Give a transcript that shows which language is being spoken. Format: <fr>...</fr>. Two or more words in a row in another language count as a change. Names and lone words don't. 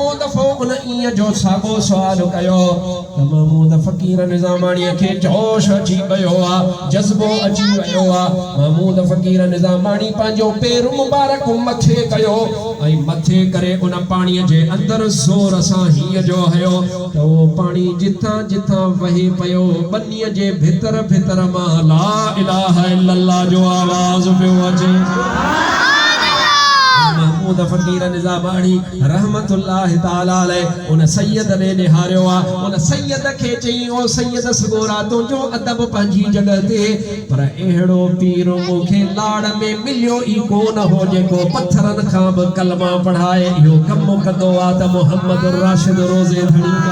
<sd>दफ़ो उन इं जो साॻो सवाल कयो त महमूद फ़कीर निज़ामाणी के जोश अची वियो आ जज़्बो अची वियो आ महमूद फ़कीर निज़ामाणी पंहिंजो पेर मुबारक मथे कयो ऐं मथे करे उन पाणीअ जे अंदर ज़ोर सां हीअ जो हयो त उहो पाणी जिथां जिथां वहे पियो बन्नीअ जे भितर भितर मां</sd> <ar>لا إله إلا الله</ar> <sd>जो आवाज़ पियो अचे महमूद फ़कीर निज़ामाणी</sd> <ar>رحمة الله تعالى عليه</ar> <sd>उन सैयद ने निहारियो आ उन सैयद के चई ओ सैयद सगोरा तुंहिंजो अदब पंहिंजी जगह ते पर अहिड़ो पीर मूंखे लाड़ में मिलियो ई कोन हो जेको पत्थरनि खां बि कलमा पढ़ाए इहो कमु कंदो आ त मोहम्मद राशिद रोज़े धणी</sd>